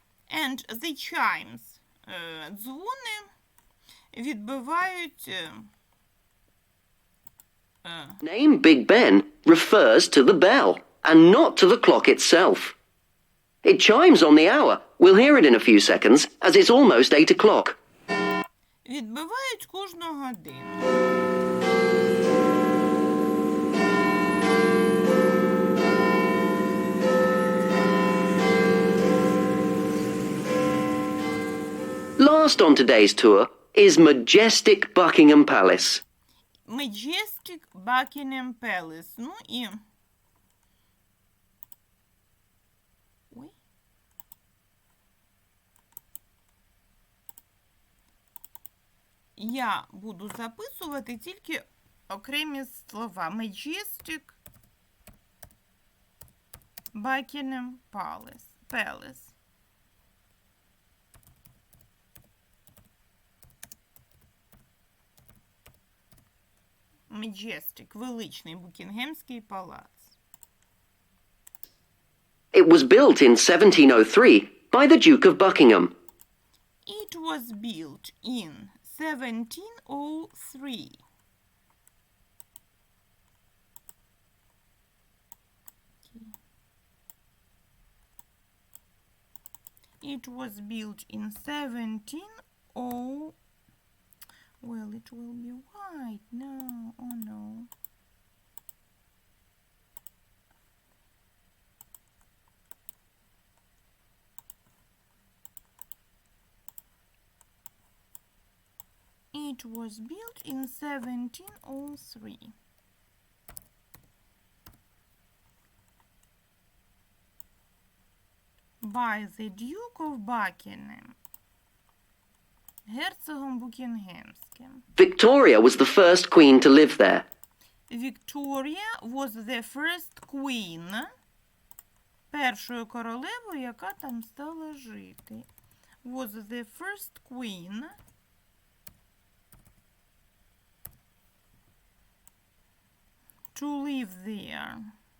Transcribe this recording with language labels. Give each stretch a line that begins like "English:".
English: And the chimes.
Ukrainian: Дзвони відбивають...
English: Name Big Ben refers to the bell and not to the clock itself. It chimes on the hour. We'll hear it in a few seconds, as it's almost 8 o'clock.
Ukrainian: Відбивають кожну годину.
English: Last on today's tour is majestic Buckingham Palace. Majestic Buckingham Palace.
Ukrainian: Ну і... Ой. Я буду записувати тільки окремі слова.
English: Majestic Buckingham Palace.
Ukrainian: Majestic, величний Букінгемський палац.
English: It was built in 1703 by the Duke of Buckingham. It was built in 1703. It was built in 1703. Well, it will be white. No, oh no. It was built in 1703. By the Duke of Buckingham.
Ukrainian: Герцогом Букінгемським.
English: Victoria was the first queen to live there. Victoria was the first queen.
Ukrainian: Першою королевою, яка там стала жити.
English: Was the first queen to live there.